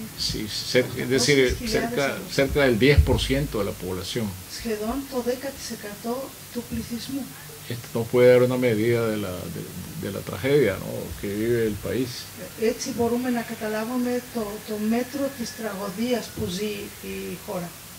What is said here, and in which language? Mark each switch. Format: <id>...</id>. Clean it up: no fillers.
<es>Sí, es decir, cerca del 10% de la población.</es> <el>Σχεδόν το 10% του πληθυσμού.</el> <es>Esto nos puede dar una medida de la tragedia, ¿no?, que vive el país.</es> <el>Έτσι μπορούμε να καταλάβουμε το μέτρο της τραγωδίας που ζει η χώρα.</el>